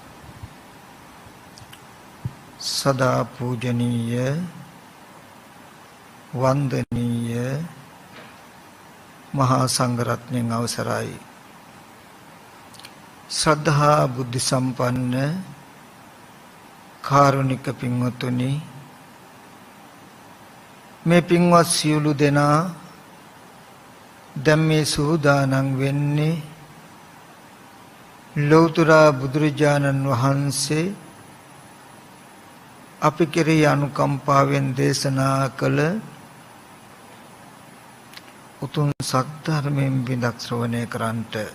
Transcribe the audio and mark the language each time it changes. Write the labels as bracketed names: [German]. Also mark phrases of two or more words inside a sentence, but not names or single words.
[Sinhala] සදා පූජනීය වන්දනීය මහාසංඝරත්න අවසරයි ශ්‍රද්ධා බුද්ධි සම්පන්න කාරුණික පින්වතුනි මේ පින්වත් සියලු දෙනා දැන් මේ සූදානම් වෙන්නේ ලෞතර බුදුරජාණන් වහන්සේ අපි කෙරෙහි අනුකම්පාවෙන් දේශනා කළ උතුම් සත්‍ය බිඳක් ශ්‍රවණය කරන්ට.